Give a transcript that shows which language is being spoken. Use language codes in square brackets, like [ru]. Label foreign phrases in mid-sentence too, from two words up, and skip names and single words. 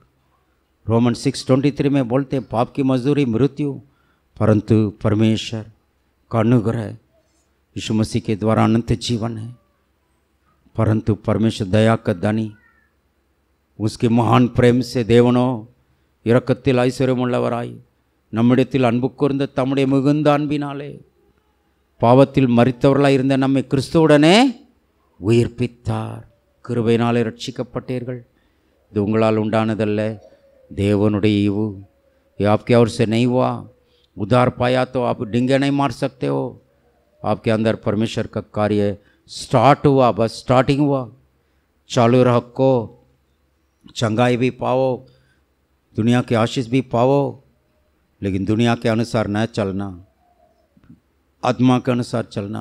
[hi] रोमन 6:23 में बोलते हैं पाप की मजदूरी मृत्यु, परंतु परमेश्वर का अनुग्रह यीशु मसीह के द्वारा अनंत जीवन है। परंतु परमेश्वर दया का दानी, उसके महान प्रेम से [ta] தேவனோ இரக்கத்தில் ஐஸ்வர்யமுள்ளவராய் நம்மிடத்தில் அன்பு கூர்ந்த தம்முடைய மிகுந்த அன்பினாலே பாவத்தில் மரித்தவர்களாய் இருந்த நம்மை கிறிஸ்துவுடனே உயிர்ப்பித்தார்। கிருபையினாலே ரட்சிக்கப்பட்டீர்கள், இது உங்களால் உண்டானதல்ல, தேவனுடைய ஈவு, [hi] ये आपके ओर से नहीं हुआ। उद्धार पाया तो आप डिंगे नहीं मार सकते हो, आपके अंदर परमेश्वर का कार्य स्टार्ट हुआ, बस स्टार्टिंग हुआ। चालू रखो, चंगाई भी पाओ, दुनिया के आशीष भी पाओ, लेकिन दुनिया के अनुसार न चलना, आत्मा के अनुसार चलना।